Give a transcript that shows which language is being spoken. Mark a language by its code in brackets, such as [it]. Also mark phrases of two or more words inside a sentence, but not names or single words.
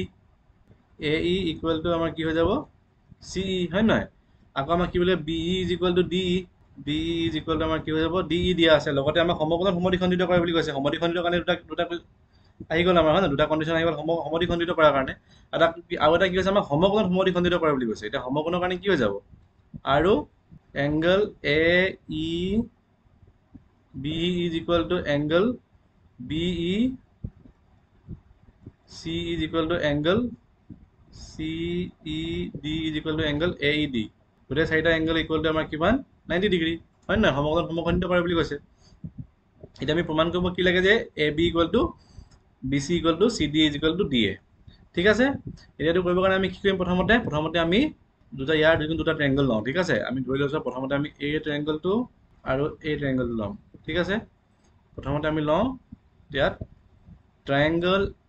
[as] AE = আমাৰ কি হৈ যাব CE হয় নহয় আকৌ আমাক কি বোলে BE = DE BE = আমাৰ কি হৈ যাব DE দিয়া আছে লগতে আমাক সমকোণত সমদ্বিখণ্ডিত কৰে বুলি কৈছে সমদ্বিখণ্ডিত কাৰণে দুটা আহি গল আমাৰ হয় না দুটা কন্ডিশন আহি গল সমদ্বিখণ্ডিত কৰাৰ কাৰণে আৰু এটা কি হৈছে আমাক সমকোণত সমদ্বিখণ্ডিত কৰে বুলি কৈছে এটা সমকোণৰ কাৰণে কি হৈ যাব আৰু angle AEBE = angle BE CE = angle CED = angle AED গোটেই চাৰিটা এংগল [en] equal to [as] আমাৰ কিমান 90 ডিগ্ৰী হয় না সমকোণত সমখণ্ডিত কৰে বুলি কৈছে এটা আমি প্ৰমাণ কৰিব কি লাগে যে AB = BC = CD = DA ঠিক আছে এতিয়াটো কৰিবৰ কাৰণে আমি কি কৰিম প্ৰথমতে আমি দুটা ট্ৰায়াঙ্গল লওঁ ঠিক আছে আমি ধৰি লৈছো প্ৰথমতে আমি এই ট্ৰায়াঙ্গলটো আৰু এই ট্ৰায়াঙ্গলটো লম ঠিক আছে প্ৰথমতে আমি লওঁ ইয়াত ট্ৰায়াঙ্গল